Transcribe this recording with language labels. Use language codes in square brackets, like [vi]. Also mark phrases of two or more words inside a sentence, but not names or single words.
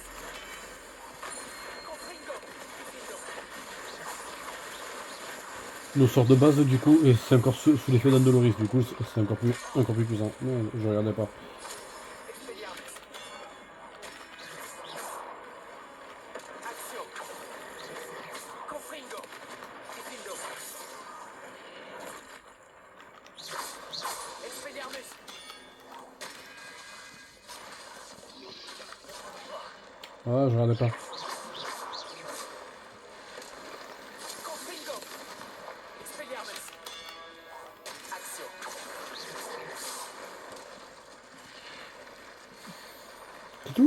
[fr] Confringo. Nos sorts de base, du coup, et c'est encore sous l'effet d'Andoloris, du coup, c'est encore plus puissant. Non, je regardais pas. Expelliarmus. Accio. Confringo. Diffindo. Expelliarmus. Ah, je regardais pas. Confringo. Expelliarmus. Accio. C'est tout?